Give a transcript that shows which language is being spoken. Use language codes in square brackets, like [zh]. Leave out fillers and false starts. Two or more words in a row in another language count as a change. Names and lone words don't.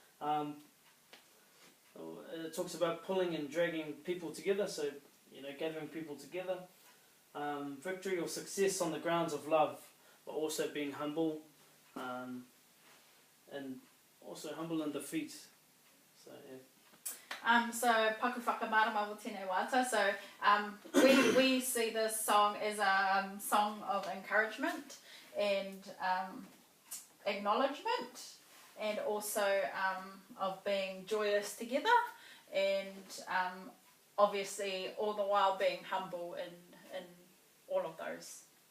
[en] It talks about pulling and dragging people together, so gathering people together. Victory or success on the grounds of love, but also being humble, and also humble in defeat. So yeah. [mi] So paku whakamārama o tēnei wāta. [en] So we see this song as a song of encouragement and acknowledgement, and also of being joyous together, and obviously all the while being humble in all of those.